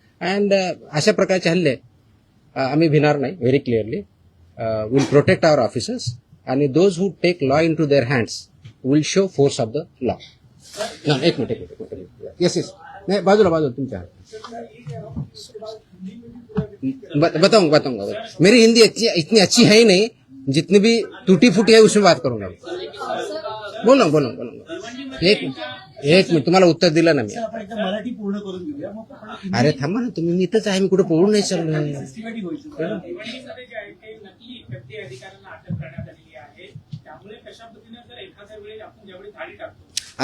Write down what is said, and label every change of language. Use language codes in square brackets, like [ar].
[mr] And अशा प्रकारचे हल्ले आम्ही भिणार नाही. [en] Very clearly will protect our officers आणि those who take law into their hands will show force of the law. एक minute. [mr] येस नाही, बाजूला तुमच्या. [hi] बताऊंगा. मेरी हिंदी इतनी अच्छी है ही नहीं, जितनी भी टूटी फूटी है उसमें बात करूंगा. बोलूंगा. [mr] एक मिनिट तुम्हाला उत्तर दिलं ना मी. आपण एकदा मराठी पूर्ण करून घेऊया, मग आपण अरे थांबा ना तुम्ही, मी इथंच आहे, मी कुठे पळून नाही चाललो. सिस्टमॅटिक होईल. भिवंडीमध्ये जे आहे ते नकली एफडी अधिकाऱ्यांना अटक करण्यात आलेली आहे. त्यामुळे कशा पद्धतीने जर एखाद्या वेळेस आपण ज्यावेळी थाळी टाकतो,